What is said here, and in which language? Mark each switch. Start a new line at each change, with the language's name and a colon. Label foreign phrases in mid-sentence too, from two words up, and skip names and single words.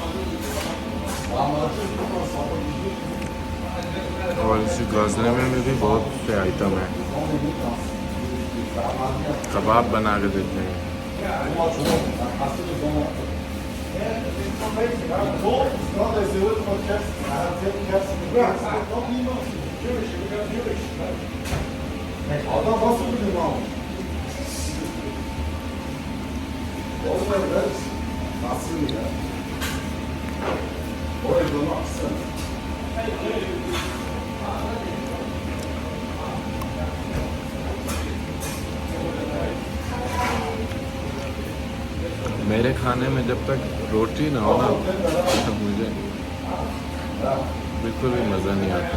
Hindi: और इसी गाजले में भी बहुत से आइटम हैं। कबाब बना के देते हैं।
Turkish: Adam nasıl biliyor lan? Oğlum ben nasıl ya? Oraya dönmek istedim.
Hindi: मेरे खाने में जब तक रोटी ना हो ना, तब मुझे बिल्कुल भी मज़ा नहीं आता।